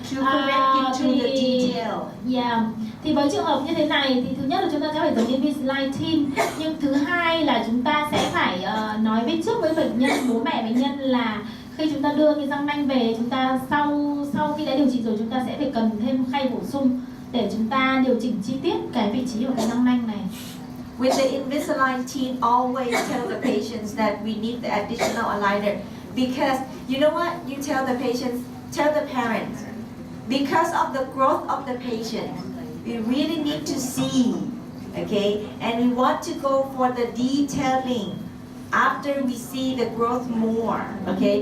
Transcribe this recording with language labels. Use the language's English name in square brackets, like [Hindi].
[English] To correct it to the detail. Yeah. [Vietnamese] Thì với trường hợp như thế này thì thứ nhất là chúng ta sẽ phải dùng Invisalign Teen, nhưng thứ hai là chúng ta sẽ phải nói với trước với bệnh nhân, bố mẹ bệnh nhân là khi chúng ta đưa cái răng nanh về, chúng ta sau khi đã điều trị rồi chúng ta sẽ phải cần thêm khay bổ sung để chúng ta điều chỉnh chi tiết cái vị trí của cái răng nanh này. [English] With the Invisalign Teen, always tell the patients that we need the additional aligner, because you know what? You tell the patients, tell the parents, because of the growth of the patient, we really need to see, okay? And we want to go for the detailing after we see the growth more, okay?